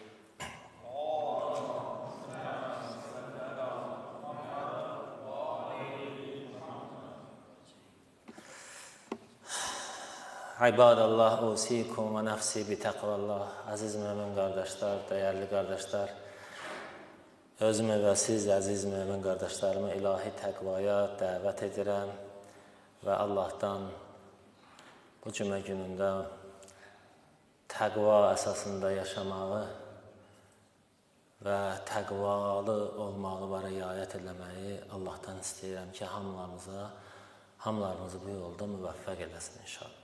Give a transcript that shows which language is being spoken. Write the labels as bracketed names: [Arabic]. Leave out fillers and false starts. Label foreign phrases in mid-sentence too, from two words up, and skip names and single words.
[Arabic] عباد الله أوصيكم ونفسي بتقوى الله. [Turkish] Aziz mümin kardeşler, değerli kardeşler, [Azerbaijani] özümü və siz, əziz mümin qardaşlarımı ilahi təqvaya dəvət edirəm və Allahdan bu cümə günündə təqva əsasında yaşamağı və təqvalı olmağı və riayət eləməyi Allahdan istəyirəm ki, hamılarımızı bu yolda müvəffəq eləsin inşallah.